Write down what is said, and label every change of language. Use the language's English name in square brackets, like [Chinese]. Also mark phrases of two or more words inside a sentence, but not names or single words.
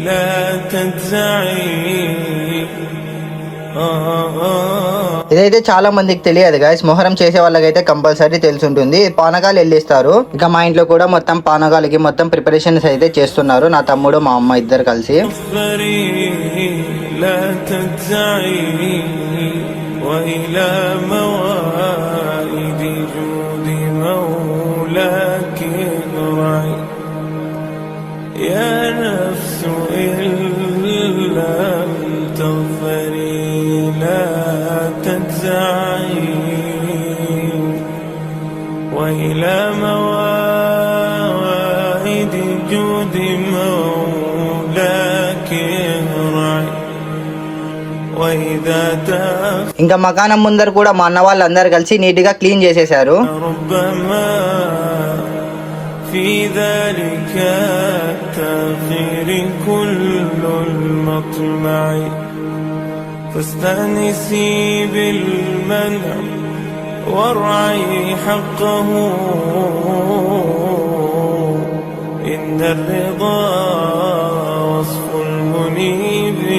[Telugu] ఇదైతే చాలా మందికి తెలియదు గాయస్. మొహరం చేసే వాళ్ళకైతే కంపల్సరీ తెలిసి ఉంటుంది. పానకాలు వెళ్ళిస్తారు. ఇక మా ఇంట్లో కూడా మొత్తం పానకాలకి మొత్తం ప్రిపరేషన్స్ అయితే చేస్తున్నారు, నా తమ్ముడు మా అమ్మ ఇద్దరు కలిసి. [Arabic] يا نفس إن لم تغفري لا تجزعي وإلى موائد جود مولاك ارعي وإذا [Telugu] ఇంకా మకానం ముందర కూడా మా అన్న వాళ్ళందరూ కలిసి నీట్ గా క్లీన్ చేసేశారు. [Arabic] في ذلك التأخير كل المطمع فاستأنسي بالمنع وارعي حقه إن الرضا وصف المنيب